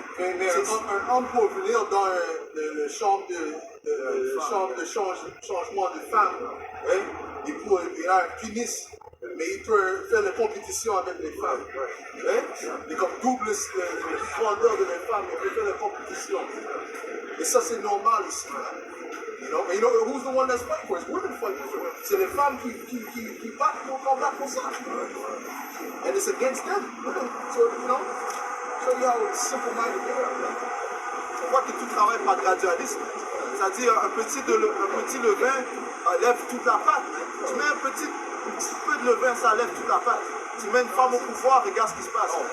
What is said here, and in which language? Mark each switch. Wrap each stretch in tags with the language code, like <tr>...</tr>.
<fr>Mais un homme peut venir dans le chambre de changement de femme. Il a un pénis, mais il peut faire la compétition avec les femmes. Il comme double le grandeur de les femmes, il peut faire la compétition. Et ça, c'est normal ici.</fr> <en>You know, who's the one that's fighting for it? It's women fighting for it.</en> <fr>C'est les femmes qui battent pour combattre pour ça.</fr> <en>And it's against them. So, show you how simple-minded they are.</en> <fr>On voit que tout travaille par gradualisme. C'est-à-dire un petit levain lève toute la pâte. Tu mets un petit peu de levain, ça lève toute la pâte. Tu mets une femme au pouvoir, regarde ce qui se passe.</fr>